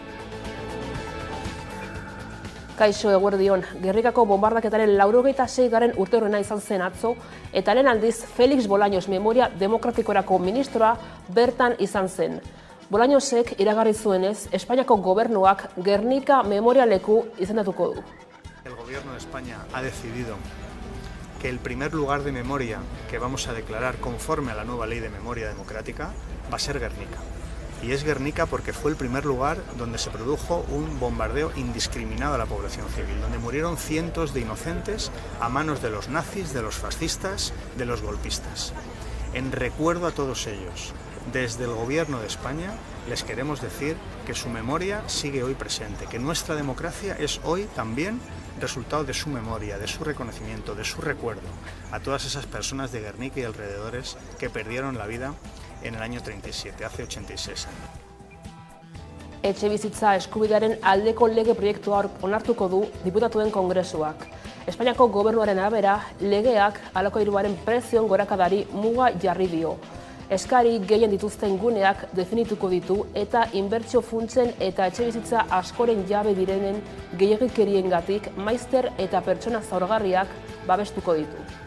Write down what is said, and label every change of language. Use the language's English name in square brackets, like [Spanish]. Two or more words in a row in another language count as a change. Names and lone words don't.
[Basque] Kaixo eguerdion, Gernikako bombardaketaren 86. urteurrena izan zen atzo, eta lehen aldiz Felix Bolaños Memoria Demokratikorako ministroa bertan izan zen. Bolañosek iragarri zuenez, Espainiako gobernuak Gernika memorialeku izendatuko du. [Spanish] El gobierno de España ha decidido que el primer lugar de memoria que vamos a declarar conforme a la nueva ley de memoria democrática va a ser Gernika. Y es Gernika porque fue el primer lugar donde se produjo un bombardeo indiscriminado a la población civil, donde murieron cientos de inocentes a manos de los nazis, de los fascistas, de los golpistas. En recuerdo a todos ellos, desde el gobierno de España les queremos decir que su memoria sigue hoy presente, que nuestra democracia es hoy también resultado de su memoria, de su reconocimiento, de su recuerdo a todas esas personas de Gernika y alrededores que perdieron la vida en el año 37, hace 86 años. [Basque] Etxebizitza eskubidearen aldeko lege proiektua onartuko du diputatuen kongresuak. Espainiako gobernuaren arabera, legeak alokairuaren prezioen gorakadari muga jarri dio. Eskari gehien dituzten guneak definituko ditu eta inbertsio funtsen eta etxebizitza askoren jabe direnen gehiagikeriengatik maizter eta pertsona zaurgarriak babestuko ditu.